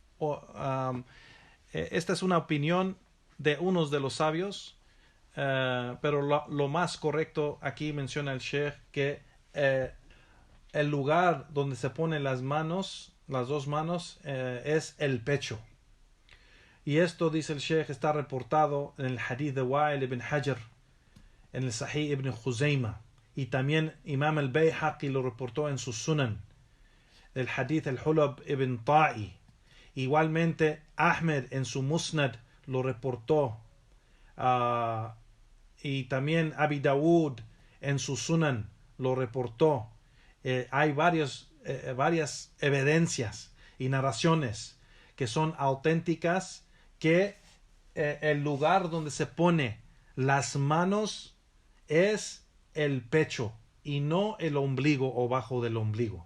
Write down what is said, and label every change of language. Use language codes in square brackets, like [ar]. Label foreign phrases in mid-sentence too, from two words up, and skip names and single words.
[es] Esta es una opinión de unos de los sabios, pero lo más correcto aquí menciona el Sheikh que el lugar donde se ponen las manos, las dos manos, es el pecho. Y esto, dice el Sheikh, está reportado en el hadith de Wa'il ibn Hajar, en el Sahih ibn Khuzayma, y también Imam al-Bayhaqi lo reportó en su Sunan, el hadith al-Hulab ibn Ta'i. Igualmente Ahmed en su Musnad lo reportó, y también Abi Dawud en su Sunan lo reportó. Hay varias evidencias y narraciones que son auténticas, que el lugar donde se pone las manos es el pecho y no el ombligo o bajo del ombligo.